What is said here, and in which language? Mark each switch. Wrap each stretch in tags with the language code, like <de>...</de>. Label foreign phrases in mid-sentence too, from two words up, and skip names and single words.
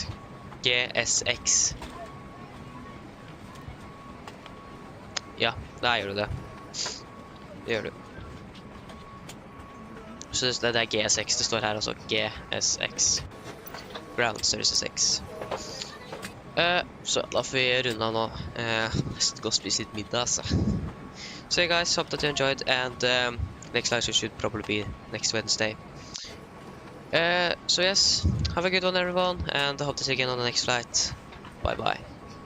<no>GSX. Ja, der gjør du det. Det gjør du. Så det er GSX, det står her også GSX. Ground Services X. Så da får vi runde av nå. Nesten gå og spise litt middag, altså.</no> <en>So you guys, hope that you enjoyed, and next live should probably be next Wednesday. So yes, have a good one everyone, and I hope to see you again on the next flight. Bye bye.</en>